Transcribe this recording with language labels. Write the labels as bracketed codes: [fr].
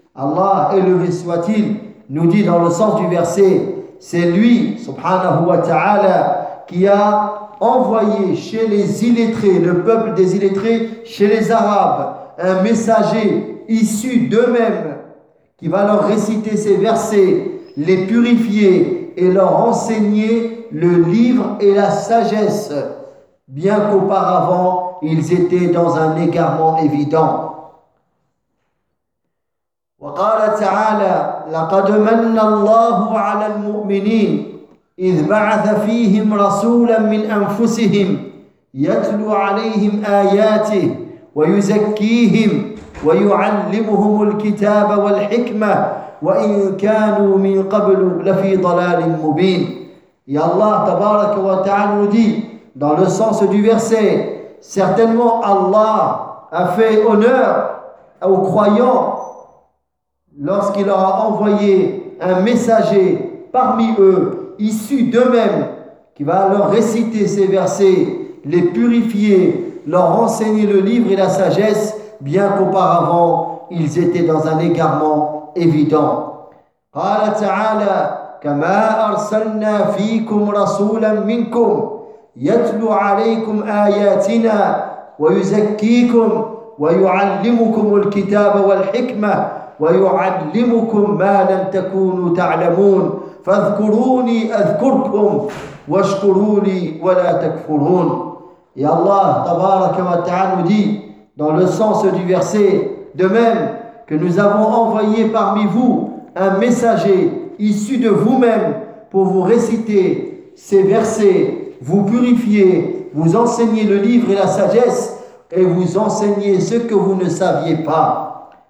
[fr] Allah élevé soit-il nous dit dans le sens du verset, c'est lui subhanahu wa ta'ala qui a envoyé chez les illettrés, le peuple des illettrés, chez les Arabes, un messager issu d'eux-mêmes qui va leur réciter ces versets, les purifier et leur enseigner le livre et la sagesse, bien qu'auparavant ils étaient dans un égarement évident. [ar] Wa qala ta'ala laqad manna Allahu 'ala al-mu'minin إذ بعث فيهم رسولا من أنفسهم يتلو عليهم آياته ويزكيهم ويعلمهم الكتاب والحكمة وإن كانوا من قبل لفي ضلال مبين. [fr] يا الله تبارك وتعالى dit dans le sens du verset, certainement Allah a fait honneur aux croyants lorsqu'il leur a envoyé un messager parmi eux issus d'eux-mêmes, qui va leur réciter ces versets, les purifier, leur enseigner le livre et la sagesse, bien qu'auparavant ils étaient dans un égarement évident. [ar] قال تعالى كما أرسلنا فيكم رسولا منكم يتلو عليكم آياتنا ويزكيكم ويعلمكم الكتاب والحكمة ويعلمكم ما لم تكونوا تعلمون فاذكروني اذكركم واشكروني ولا تكفرون. [fr] Et Allah tabaraka wa ta'ala dit dans le sens du verset, de même que nous avons envoyé parmi vous un messager issu de vous-même pour vous réciter ces versets, vous purifier, vous enseigner le livre et la sagesse, et vous enseigner ce que vous ne saviez pas.